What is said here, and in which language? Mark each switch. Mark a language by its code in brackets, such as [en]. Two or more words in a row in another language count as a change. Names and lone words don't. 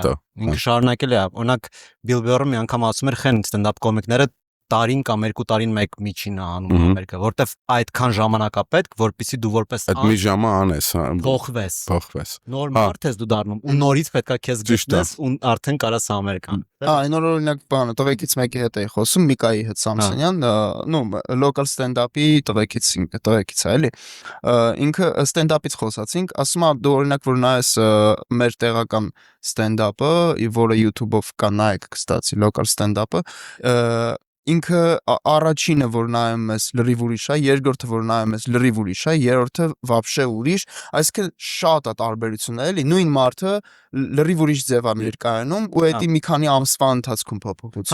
[hy] Ինքը շարունակել է, օրինակ Բիլբոռը մի անգամ ասում էր, խեն ստենդափ կոմիկները տարին կամ 2 տարին մեկ միջին է անում Ամերիկա, որտեվ այդքան ժամանակ է պետք, որպեսզի դու որպես այդ մի ժամը անես, փոխվես։ Նոր մարդ ես դու դառնում ու նորից պետքա քեզ գտնես ու արդեն կարաս Ամերիկան։ Նոր օրինակ բանը տղեկից մեկի հետ էի խոսում, Միկայի հետ Սամսոնյան, [en] local stand-up- [hy] ի տղեկից է, էլի։ Ինքը stand-up-ից խոսացինք, ասում է դու օրինակ որ նայես մեր տեղական stand-up-ը, որը YouTube-ով կա, նայեք, կստացի [en] local stand-up- [hy] ը, ինքը առաջինը որ նայում ես լրիվ ուրիշ է, երկրորդը որ նայում ես լրիվ ուրիշ է, երրորդը вообще ուրիշ, այսինքն շատ է տարբերությունը, էլի, նույն մարդը լրիվ ուրիշ ձև է ներկայանում ու դա մի քանի ամսվա ընթացքում փոփոխություն։